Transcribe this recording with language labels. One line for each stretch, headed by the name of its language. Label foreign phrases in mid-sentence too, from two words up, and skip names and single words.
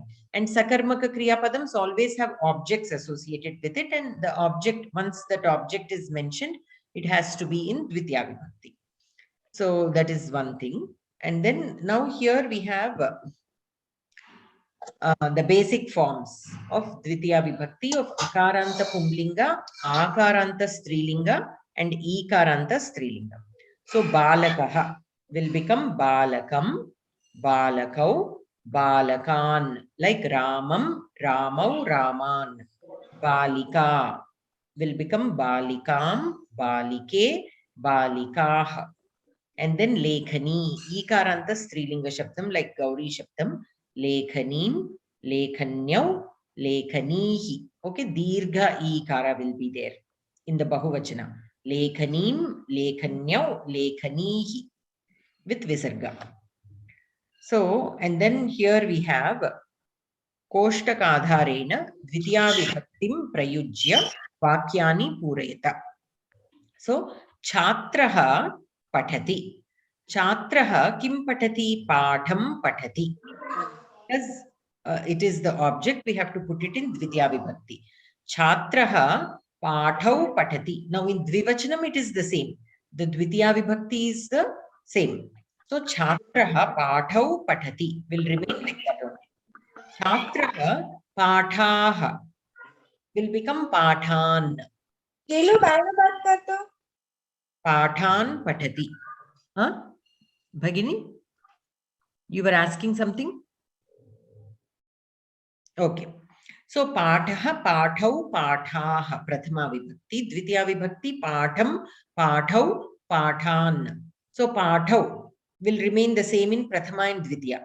English: And
Sanskrit: सकर्मक क्रियापदम्स
English: always have objects associated with it. And the object, once that object is mentioned, it has to be in
Sanskrit: द्वितीया विभक्ति.
English: So that is one thing. And then now here we have the basic forms of
Sanskrit: द्वितीया विभक्ति
English: of
Sanskrit: अकारान्त पुंलिङ्ग, अकारान्त स्त्रीलिङ्ग,
English: and
Sanskrit: इकारान्त स्त्रीलिङ्ग. So Balakaha
English: will become
Sanskrit: बालकम्, बालकौ, बालकान्, like रामम्, रामौ, रामान्. Balika
English: will become
Sanskrit: बालिकाम्, बालिके, बालिकाः.
English: And then
Sanskrit: लेखनी, इकारान्त स्त्रीलिङ्ग शब्दम्, like गौरी शब्दम्, लेखनीम्, लेखन्यौ, लेखनीः.
English: Okay,
Sanskrit: दीर्घ इकार
English: will be there in the Bahuvachana.
Sanskrit: लेखनीम्, लेखन्यौ, लेखनीः
English: with Visarga. So, and then here we have
Sanskrit: कोष्ठकाधारेण द्वितीया विभक्तिं प्रयुज्य वाक्यानि पूरयत. So, छात्रः पठति. छात्रः किं पठति पाठं पठति.
English: As it is the object, we have to put it in
Sanskrit: द्वितीया विभक्ति. छात्रः पाठौ पठति.
English: Now in Dvivachanam it is the same. The
Sanskrit: द्वितीया विभक्ति
English: is the same. So
Sanskrit: छात्रः पाठौ पठति
English: will remain like that only.
Sanskrit: छात्रः पाठाः
English: will become
Sanskrit: Pathan. पाठान् पठति. Huh?
English: Bhagini, you were asking something? Okay. So
Sanskrit: पाठः, पाठौ, पाठाः, प्रथमा विभक्ति, द्वितीया विभक्ति, पाठम्, पाठौ, पाठान्.
English: So Pathau will remain the same in Prathama and Dvitiya.